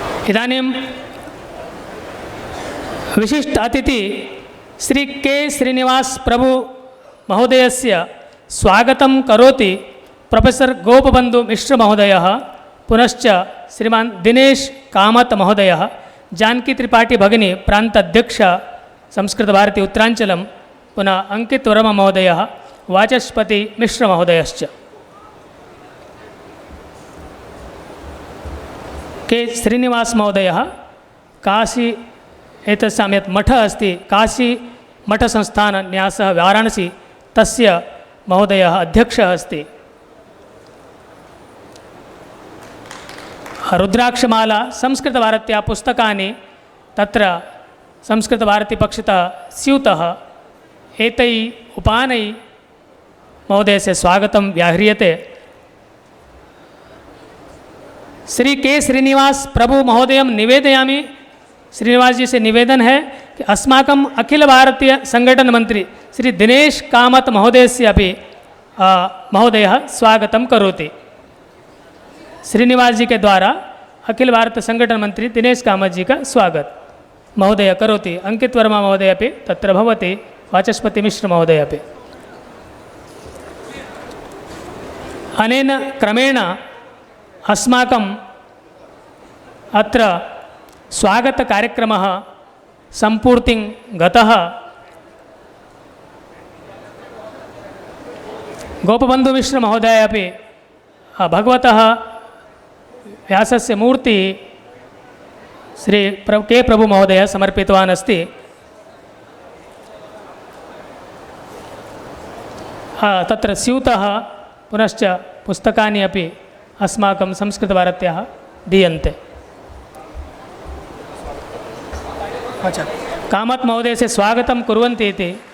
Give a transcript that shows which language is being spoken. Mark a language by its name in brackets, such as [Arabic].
[Sanskrit] इदानीं विशिष्ट अतिथि श्री के श्रीनिवास प्रभु महोदयस्य स्वागतं करोति प्रोफेसर गोपबंधु मिश्र महोदयः। पुनश्च श्रीमान दिनेश कामत महोदयः, जानकी त्रिपाठी भगिनी प्रांताध्यक्ष संस्कृतभारती उत्तराञ्चलं, पुनः अंकित वर्मा महोदयः, वाचस्पति मिश्र महोदयश्च। के श्रीनिवास महोदयः काशी एतस्यां यत् मठः अस्ति काशी मठसंस्थानन्यासः वाराणसी तस्य महोदयः अध्यक्षः अस्ति। रुद्राक्षमाला संस्कृतभारत्याः पुस्तकानि तत्र संस्कृतभारतीपक्षतः स्यूतः एतैः उपानैः महोदयस्य स्वागतं व्याह्रियते। श्री के श्रीनिवास प्रभु महोदयं निवेदयामि। [Hindi] श्रीनिवास जी से निवेदन है कि [Sanskrit] अस्माकं अखिल भारतीय संगठन मंत्री श्री दिनेश कामत महोदयस्य अपि महोदयः स्वागतं करोति। [Hindi] श्रीनिवास जी के द्वारा अखिल भारत संगठन मंत्री दिनेश कामत जी का स्वागत [Sanskrit] महोदय करोति। अंकित वर्मा महोदय अपि तत्र भवति, वाचस्पति मिश्र महोदय अपि। अनेन क्रमेण अस्माकम् अत्र स्वागतकार्यक्रमः सम्पूर्तिं गतः। गोपबन्धुमिश्रमहोदय अपि भगवतः व्यासस्य मूर्ति श्री के प्रभुमहोदय समर्पितवान् अस्ति। तत्र स्यूतः पुनश्च पुस्तकानि अपि अस्माकं संस्कृतभारत्याः दीयन्ते। [Hindi] अच्छा, कामत महोदय से [Sanskrit] स्वागतं कुर्वन्ति इति।